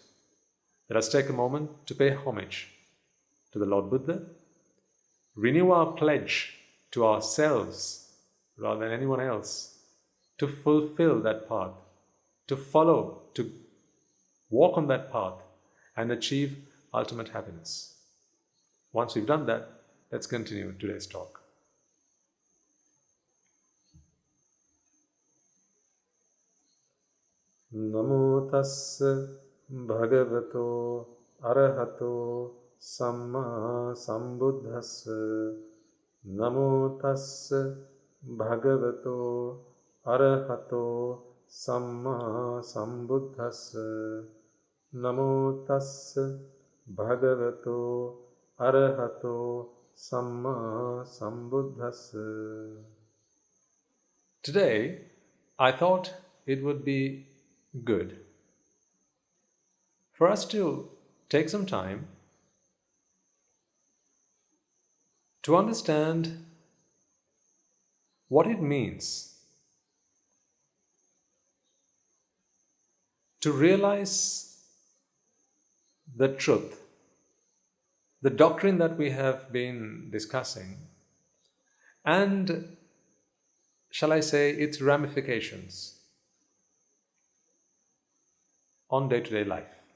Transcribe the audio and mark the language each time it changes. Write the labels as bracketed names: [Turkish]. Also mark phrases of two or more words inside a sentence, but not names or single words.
[English] Let us take a moment to pay homage to the Lord Buddha, renew our pledge to ourselves rather than anyone else, to fulfill that path, to follow, to walk on that path and achieve ultimate happiness. Once we've done that, let's continue today's talk. [Pali] Namo Tassa Bhagavato Arahato Samma Sambuddhassa. Namo Tassa Bhagavato Arahato Samma Sambuddhassa. Namo Tassa Bhagavato Arahato Samma Sambuddhassa. [English] Today, I thought it would be good for us to take some time to understand what it means to realize the truth, the doctrine that we have been discussing, and, shall I say, its ramifications on day-to-day life.